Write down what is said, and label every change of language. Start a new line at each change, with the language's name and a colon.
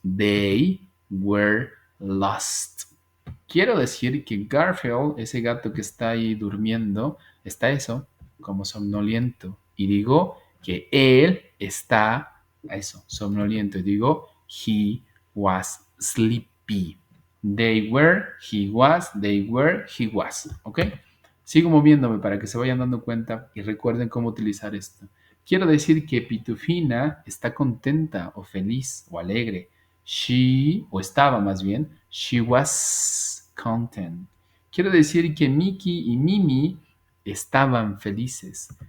English: They were lost.
Spanish: Quiero decir que Garfield, ese gato que está ahí durmiendo, está eso, como somnoliento. Y digo que él está, eso, somnoliento. Y digo,
English: he was sleepy. They were, he was, they were, he was.
Spanish: ¿Ok? Sigo moviéndome para que se vayan dando cuenta y recuerden cómo utilizar esto. Quiero decir que Pitufina está contenta o feliz o alegre. She, o estaba más bien,
English: she was content.
Spanish: Quiero decir que Mickey y Mimi estaban felices.